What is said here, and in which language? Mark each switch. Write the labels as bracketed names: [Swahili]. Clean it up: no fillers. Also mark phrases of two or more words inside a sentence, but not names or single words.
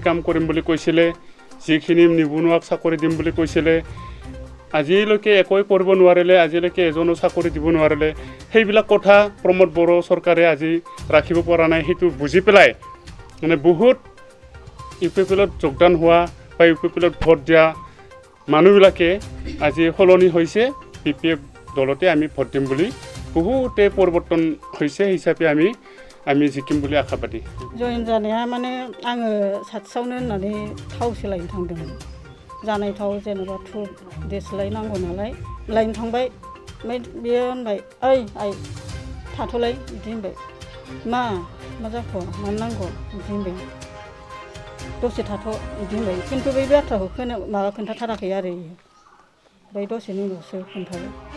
[Assamese] কাম কৰিম বুলি কৈছিলে যিখিনি নিবনুৱাক চাকৰি দিম বুলি কৈছিলে আজিলৈকে একোই কৰিব নোৱাৰিলে আজিলৈকে এজনো চাকৰি দিব নোৱাৰিলে সেইবিলাক কথা প্ৰমোদ বড়ো চৰকাৰে আজি ৰাখিব পৰা নাই সেইটো বুজি পেলাই মানে বহুত ইউপিপিএলত যোগদান হোৱা বা ইউপিপিএলত ভোট দিয়া মানুহবিলাকে আজি সলনি হৈছে পিপিএফ দলতে আমি ভোট দিম বুলি বহুতে পৰিৱৰ্তন হৈছে হিচাপে আমি জিকিম বুলি আশাবাদী [Bodo] जयन जानाया माने आङो साथियावनो होननानै थाव सोलायनो थांदोंमोन जानाय थाव जेनेबा धुप देस्लाय नांगौ नालाय लायनो थांबाय ओमफ्राय बियो होनबाय ओइ आइ थाथ'लाय बिदि होनबाय मा जाखो मानो नांगौ बिदि होनबाय दसे थाथ' बिदि होनबाय खिन्थु बै बाथ्राखौ माबा खोन्थाथाराखै आरो ओमफ्राय दसेनि उनावसो खोन्थाबाय